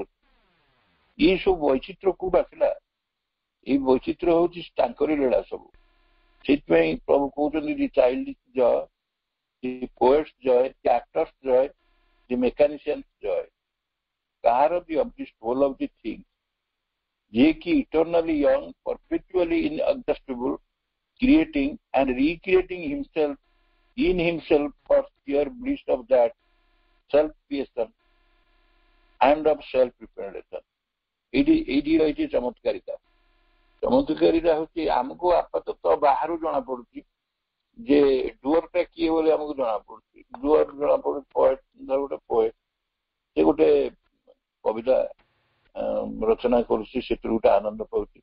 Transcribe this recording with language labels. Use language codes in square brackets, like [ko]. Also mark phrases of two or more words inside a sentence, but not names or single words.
[or] ଏଇ ସବୁ ବୈଚିତ୍ର୍ୟ କୋଉଠୁ ଆସିଲା? ଏଇ ବୈଚିତ୍ର୍ୟ ହଉଛି ତାଙ୍କରି ଲୀଳା ସବୁ। ସେଇଥିପାଇଁ ପ୍ରଭୁ କହୁଛନ୍ତି [en] the child joy, the poets joy, the actors joy, the mechanicians joy. କାହାର? the of the whole of the thing, ଯିଏକି eternally young, perpetually inexhaustible, creating and recreating himself in himself for sheer bliss of that self creation and of self preparation। [or] ଏଇଠି ରହିଛି ଚମତ୍କାରିତା। ଚମତ୍କାରିତା ହଉଛି ଆମକୁ ଆପାତତଃ ବାହାରୁ ଜଣା ପଡୁଛି ଯେ ଡୁଅରଟା କିଏ ବୋଲି ଆମକୁ ଜଣା ପଡୁଛି। ଡୁଅର ଜଣା ପଡୁଛି ପୋଏଟ, ଗୋଟେ ପୋଏଟ, ସେ ଗୋଟେ କବିତା ରଚନା କରୁଛି, ସେଥିରୁ ଗୋଟେ ଆନନ୍ଦ ପାଉଛି।